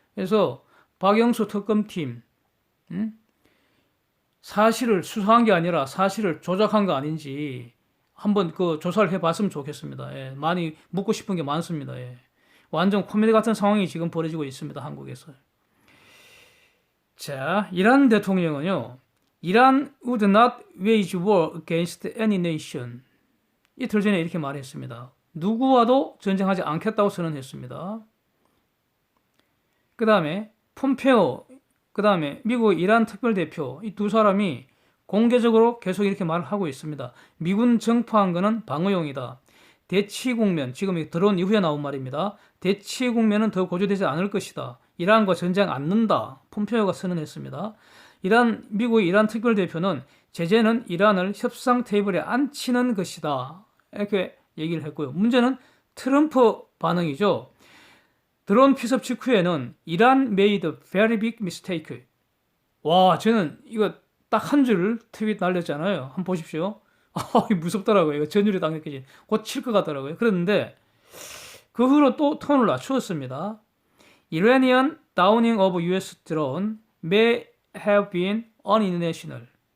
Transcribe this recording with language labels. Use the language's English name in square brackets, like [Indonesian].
[Korean] 그래서 박영수 특검팀 사실을 수사한 게 아니라 사실을 조작한 거 아닌지 한번 그 조사를 해봤으면 좋겠습니다. 예. 많이 묻고 싶은 게 많습니다. 예. 완전 코미디 같은 상황이 지금 벌어지고 있습니다. 한국에서. 자, 이란 대통령은요. [English] 이란 would not wage war against any nation. [Korean] 이틀 전에 이렇게 말했습니다. 누구와도 전쟁하지 않겠다고 선언했습니다. 그 다음에 폼페오, 그 다음에 미국 이란 특별대표 이 두 사람이 공개적으로 계속 이렇게 말을 하고 있습니다. 미군 정포한 거는 방어용이다. 대치 국면, 지금 들어온 이후에 나온 말입니다. 대치 국면은 더 고조되지 않을 것이다. 이란과 전쟁 않는다. 폼페오가 선언했습니다. 미국 이란 특별대표는 제재는 이란을 협상 테이블에 앉히는 것이다. 이렇게 얘기를 했고요. 문제는 트럼프 반응이죠. 드론 피습 직후에는 [English] 이란 made a very big mistake. [Korean] 와, 저는 이거 딱 한 줄 트윗 날렸잖아요. 한번 보십시오. 무섭더라고요. 이거 전율이 딱 느껴진. 곧 칠 것 같더라고요. 그런데 그 후로 또 톤을 낮추었습니다. [English] Iranian downing of US drone may have been unintentional.